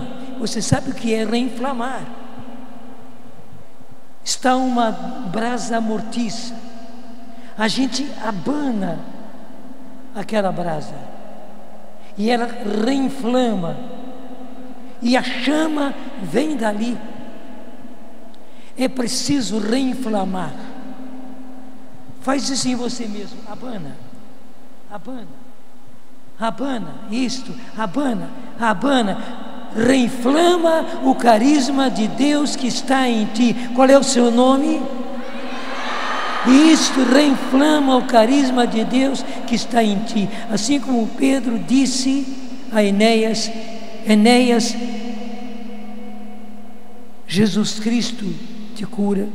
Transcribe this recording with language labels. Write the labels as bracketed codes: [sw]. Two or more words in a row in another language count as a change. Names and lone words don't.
[pt] Você sabe o que é reinflamar? Está uma brasa mortiça, a gente abana aquela brasa e ela reinflama, e a chama vem dali. É preciso reinflamar. Faz isso em você mesmo. Abana, abana, abana, isto, abana, abana. Reinflama o carisma de Deus que está em ti. Qual é o seu nome? Isto reinflama o carisma de Deus que está em ti. Assim como Pedro disse a Enéas: Enéas, Jesus Cristo te cura.